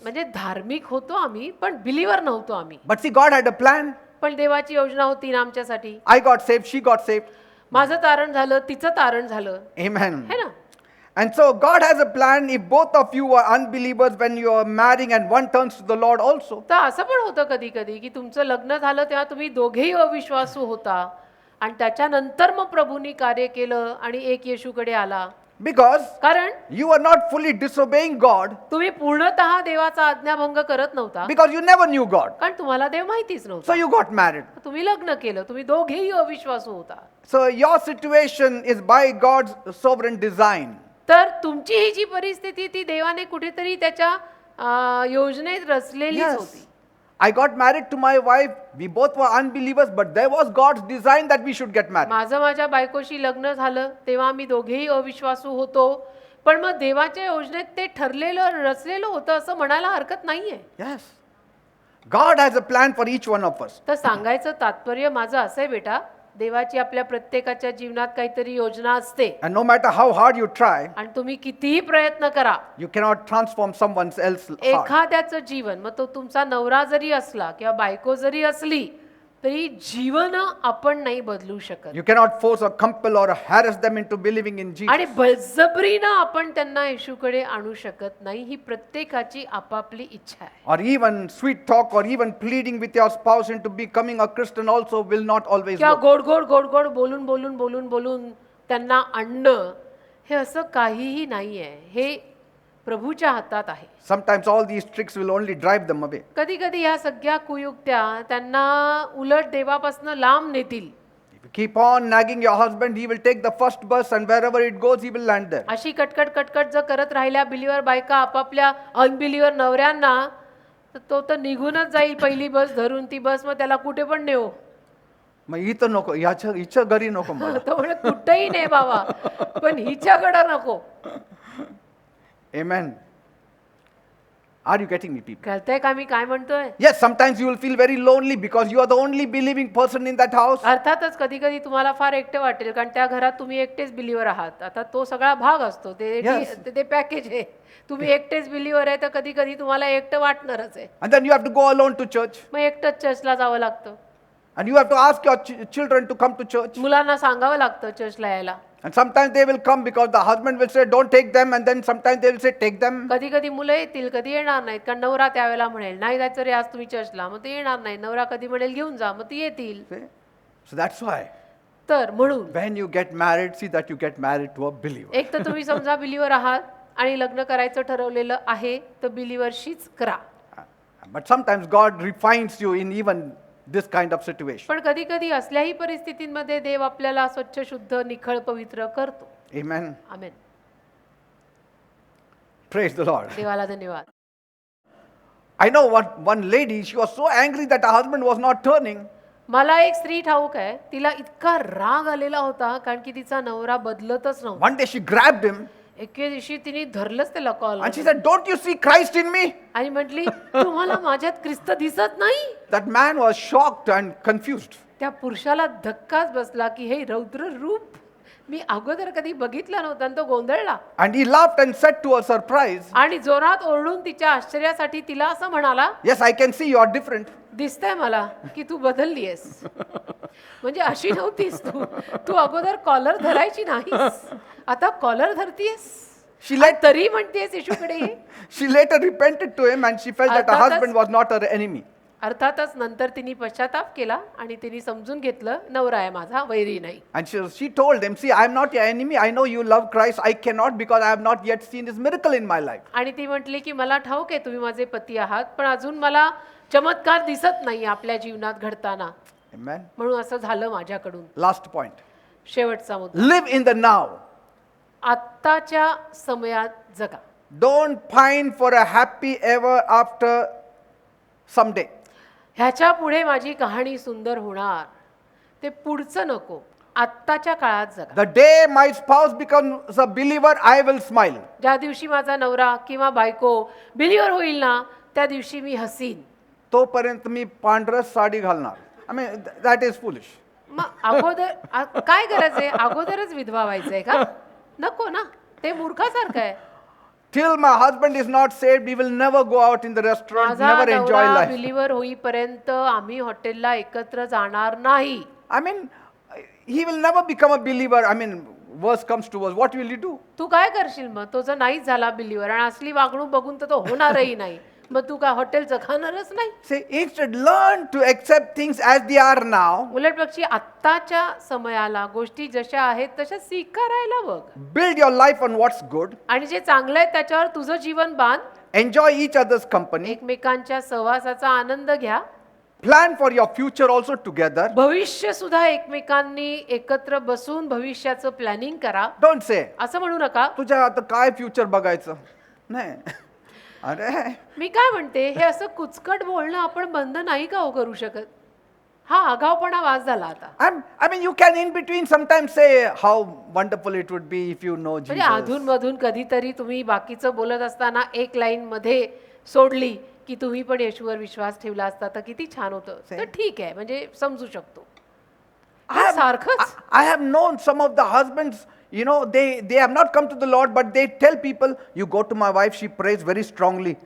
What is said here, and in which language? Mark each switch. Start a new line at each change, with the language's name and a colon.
Marathi: म्हणजे धार्मिक होतो आम्ही पण बिलीवर नव्हतो आम्ही.
English: But see, God had a plan.
Marathi: पण देवाची योजना होती ना आमच्यासाठी.
English: I got saved, she got saved.
Marathi: माझं तारण झालं, तिचं तारण झालं,
English: Amen.
Hindi: है ना.
English: And so God has a plan if both of you are unbelievers when you are marrying and one turns to the Lord also.
Marathi: तर असं पण होतं कधी कधी की तुमचं लग्न झालं तेव्हा तुम्ही दोघेही अविश्वासू होता आणि त्याच्यानंतर मग प्रभूंनी कार्य केलं आणि एक येशूकडे आला.
English: Because
Marathi: कारण
English: you are not fully disobeying God
Marathi: तुम्ही पूर्णतः देवाचा आज्ञाभंग करत नव्हता,
English: because you never knew God.
Marathi: कारण तुम्हाला देव माहितीच
English: So
Marathi: नव्हता.
English: you got married.
Marathi: तुम्ही लग्न केलं, तुम्ही दोघेही अविश्वासू होता.
English: So your situation is by God's sovereign design.
Marathi: तर तुमची ही जी परिस्थिती ती देवाने कुठेतरी त्याच्या योजनेत रचलेलीच
English: Yes.
Marathi: होती.
English: I got married to my wife. We both were unbelievers, but there was God's design that we should get married.
Marathi: माझं माझ्या बायकोशी लग्न झालं तेव्हा आम्ही दोघेही अविश्वासू होतो, पण मग देवाच्या योजनेत ते ठरलेलं रचलेलं होतं असं म्हणायला हरकत नाहीये.
English: Yes. God has a plan for each one of us.
Marathi: तर सांगायचं तात्पर्य माझं असं आहे बेटा, देवाची आपल्या प्रत्येकाच्या जीवनात काहीतरी योजना असते
English: And no matter how hard you try,
Marathi: आणि तुम्ही कितीही प्रयत्न करा,
English: you cannot transform someone else's heart.
Marathi: एखाद्याचं जीवन, मग तो तुमचा नवरा जरी असला किंवा बायको जरी असली तरी जीवन आपण नाही बदलू शकत.
English: You cannot force or compel or harass them into believing in Jesus.
Marathi: आणि बळजबरीनं आपण त्यांना येशूकडे आणू शकत नाही. ही प्रत्येकाची आपापली इच्छा आहे.
English: Or even sweet talk or even pleading with your spouse into becoming a Christian also will not always
Marathi: किंवा
English: work.
Marathi: गोड गोड गोड गोड बोलून बोलून बोलून बोलून त्यांना आणणं हे असं काहीही नाही आहे. हे प्रभूच्या हातात आहे.
English: Sometimes all these tricks will only drive them away.
Marathi: कधी कधी ह्या सगळ्या कुयुक्त्या त्यांना उलट देवापासून लांब नेतील.
English: If you keep on nagging your husband, he will take the first bus and wherever it goes, he will land there.
Marathi: अशी कटकट कटकट जर करत राहिल्या बिलीवर बायका आपापल्या अनबिलीवर नवऱ्यांना, तर तो तर निघूनच जाईल पहिली बस धरून. ती बस मग त्याला कुठे पण नेऊ. मग इथं नको, हिच्या घरी नको मला. तो म्हणे कुठेही नाही बाबा, पण हिच्याकडं नको.
English: Amen. Are you getting me, people?
Marathi: कळतंय का मी काय म्हणतोय?
English: Yes, sometimes you will feel very lonely because you are the only believing person in that house.
Marathi: अर्थातच कधी कधी तुम्हाला फार एकटे वाटेल, कारण त्या घरात तुम्ही एकटेच बिलीवर आहात. आता तो सगळा भाग असतो,
English: Yes.
Marathi: ते पॅकेज आहे. तुम्ही एकटेच बिलीवर आहे तर कधी कधी तुम्हाला एकटं वाटणारच आहे.
English: And then you have to go alone to church.
Marathi: मग एकटंच चर्चला जावं लागतं.
English: And you have to ask your children to come to church.
Marathi: मुलांना सांगावं लागतं चर्चला यायला.
English: And sometimes they will come because the husband will say, don't take them. And then sometimes they will say, take them.
Marathi: कधी कधी मुलं येतील, कधी येणार नाहीत, कारण नवरा त्यावेळेला म्हणेल नाही जायचं रे आज तुम्ही चर्चला, मग ते येणार नाही. नवरा कधी म्हणेल घेऊन जा, मग ती येतील.
English: See? So that's why
Marathi: तर म्हणून
English: when you get married, see that you get married to a believer.
Marathi: एक तर तुम्ही समजा बिलीवर आहात आणि लग्न करायचं ठरवलेलं आहे, तर बिलीवरशीच करा.
English: But sometimes God refines you in even this kind of situation.
Marathi: पण कधी कधी असल्याही परिस्थितींमध्ये देव आपल्याला स्वच्छ शुद्ध निखळ पवित्र करतो.
English: Amen.
Marathi: Amen.
English: Praise the Lord.
Marathi: देवाला धन्यवाद.
English: I know one lady, she was so angry that her husband was not turning.
Marathi: मला एक स्त्री ठाऊक आहे, तिला इतका राग आलेला होता कारण की तिचा नवरा बदलतच नव्हता.
English: One day she grabbed him
Marathi: एके दिवशी तिने धरलंच त्याला call
English: and she said, "Don't you see Christ in me?"
Marathi: आणि म्हटली, तुम्हाला माझ्यात ख्रिस्त दिसत नाही?
English: That man was shocked and confused.
Marathi: त्या पुरुषाला धक्काच बसला की हे रौद्र रूप मी अगोदर कधी बघितलं नव्हतं आणि तो गोंधळला.
English: And he laughed and said to her surprise,
Marathi: आणि जोरात ओरडून तिच्या आश्चर्यासाठी तिला असं म्हणाला,
English: "Yes, I can see you are different."
Marathi: दिसतंय मला की तू बदललीयस. म्हणजे अशी नव्हतीस तू, तू अगोदर कॉलर धरायची नाहीस, आता कॉलर धरतीयस.
English: She let
Marathi: तरी म्हणतेस येशूकडे ये.
English: She later repented to him and she felt that her
Marathi: अर्थातच-
English: husband was not her enemy.
Marathi: अर्थातच नंतर तिने पश्चाताप केला आणि तिने समजून घेतलं नवरा आहे माझा, वैरी नाही.
English: And she told him, "See, I am not your enemy. I know you love Christ. I cannot because I have not yet seen his miracle in my life."
Marathi: आणि ती म्हटली की मला ठाऊक आहे तुम्ही माझे पती आहात, पण अजून मला चमत्कार दिसत नाही आपल्या जीवनात घडताना,
English: Amen.
Marathi: म्हणून असं झालं माझ्याकडून.
English: Last point.
Marathi: शेवटचा मुद्दा,
English: Live in the now.
Marathi: आत्ताच्या समयात जगा.
English: Don't pine for a happy ever after someday.
Marathi: ह्याच्या पुढे माझी कहाणी सुंदर होणार, ते पुढचं नको, आत्ताच्या काळात जगा.
English: The day my spouse becomes a believer, I will smile.
Marathi: ज्या दिवशी माझा नवरा किंवा बायको बिलीवर होईल ना, त्या दिवशी मी हसीन. तोपर्यंत मी पांढरच साडी घालणार.
English: I mean, that is foolish.
Marathi: मग अगोदर काय गरज आहे, अगोदरच विधवा व्हायचंय का? नको ना, ते मूर्खासारखं आहे.
English: Till my husband is not saved, we will never go out in the restaurant,
Marathi: माझा
English: never enjoy
Marathi: नवरा
English: life.
Marathi: बिलीवर होईपर्यंत आम्ही हॉटेलला एकत्र जाणार नाही.
English: I mean, he will never become a believer. I mean, worse comes to worse. What will you do?
Marathi: तू काय करशील मग? तो जर नाहीच झाला बिलीवर आणि असली वागणूक बघून तर तो होणारही नाही, मग तू काय हॉटेलचं खाणारच नाही.
English: Say, instead, learn to accept things as they are now.
Marathi: उलट पक्षी आत्ताच्या समयाला गोष्टी जशा आहेत तशा स्वीकारायला बघ,
English: Build your life on what's good.
Marathi: आणि जे चांगलं आहे त्याच्यावर तुझं जीवन बांध.
English: Enjoy each other's company.
Marathi: एकमेकांच्या सहवासाचा आनंद घ्या.
English: Plan for your future also together.
Marathi: भविष्य सुद्धा एकमेकांनी एकत्र बसून भविष्याचं प्लॅनिंग करा.
English: Don't say,
Marathi: असं म्हणू नका, तुझ्या आता काय फ्युचर बघायचं. नाही. अरे, मी काय म्हणते, हे असं कुचकट बोलणं आपण बंद नाही का हो करू शकत? हा आगाऊपणा वास झाला आता.
English: I mean, you can in between sometimes say how wonderful it would be if you know
Marathi: म्हणजे
English: Jesus.
Marathi: अधून मधून कधीतरी तुम्ही बाकीचं बोलत असताना एक लाईन मध्ये सोडली की तुम्ही पण येशूवर विश्वास ठेवला असता तर किती छान होतं, तर ठीक आहे, म्हणजे समजू शकतो. सारखंच
English: I have known some of the husbands, you know, they have not come to the Lord, but they tell people, "You go to my wife, she prays very strongly,